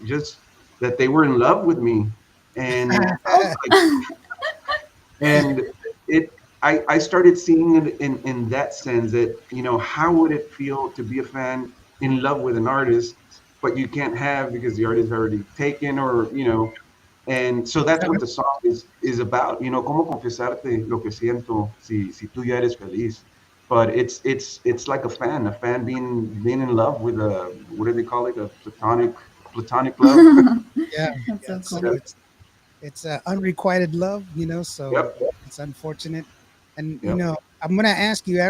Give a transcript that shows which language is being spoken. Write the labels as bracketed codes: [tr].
[en] Just that they were in love with me, and I was like, and it I started seeing it in that sense that how would it feel to be a fan in love with an artist, but you can't have because the artist is already taken, or and so that's what the song is about. [es] Cómo confesarte lo que siento si tú ya eres feliz. [en] But it's like a fan being in love with a, what do they call it, a platonic love. Yeah, That's yeah. so cool. it's unrequited love, so Yep, it's unfortunate. And yep. I'm gonna ask you.